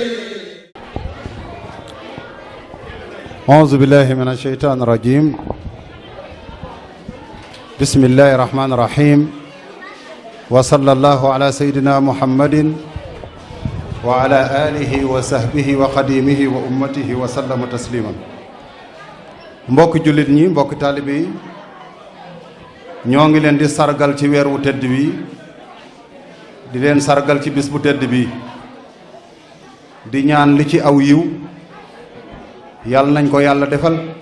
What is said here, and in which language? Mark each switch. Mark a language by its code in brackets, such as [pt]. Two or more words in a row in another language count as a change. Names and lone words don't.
[ar] أعوذ بالله من الشيطان الرجيم بسم الله الرحمن الرحيم وصلى الله على سيدنا محمد وعلى آله وصحبه وخديمه وأمته وسلم تسليما [wo] mbokk jullit ñi mbokk taalibe yi ñoo ngi leen di sargal ci weer wu tedd wi di leen sargal ci bis bu tedd bi di ñaan li ci aw yiw yàlla nañ ko yàlla defal